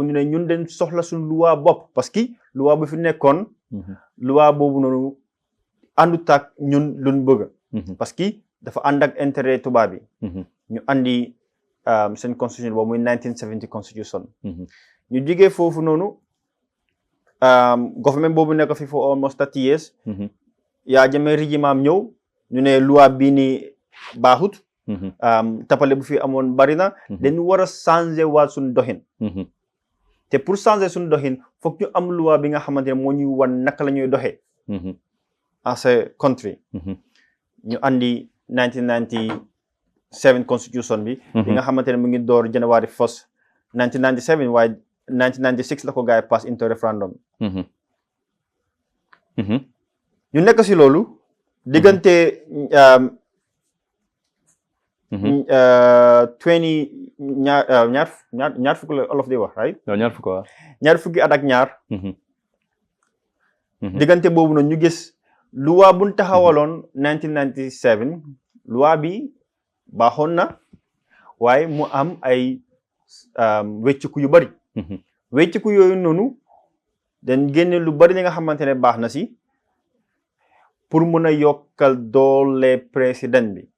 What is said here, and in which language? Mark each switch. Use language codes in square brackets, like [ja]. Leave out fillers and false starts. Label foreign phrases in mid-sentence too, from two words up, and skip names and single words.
[wo] ñu ne ñun dañ soxla suñ loi bopp parce que loi bu fi nekkoon loi boobu noonu àndut ak ñun luñ bëgg parce que dafa ànd ak intérêt tubaab yi ñu andi seen constitution boobu muy 1970 constitution ñu jugee foofu noonu government boobu nekk fi [en] for almost 30 years [wo] yaa jëmee régime am ñëw ñu ne loi bii ni baaxut tapale bu fi amoon bari na dañu war a changer waat suñu doxin te pour changer suñu doxin foog ñu am loi bi nga xamante ne moo ñuy wan naka la ñuy doxee as a country ñu andi 1997 constitution bi nga xamante ne mu ngi door January 1st 1997 waaye 1996 la ko gaay [en] pass into referendum [wo] ñu nekk si loolu diggante 20 ñaar fukk la olof di wax right ñaar fukki at ak ñaar diggante boobu noonu ñu gis loi buñ taxawaloon 1997 loi bi baaxoon na waaye mu am ay wecciku yu bari wecciku yooyu noonu dañ génne lu bari li nga xamante ne baax na si pour mun a yokkal doole président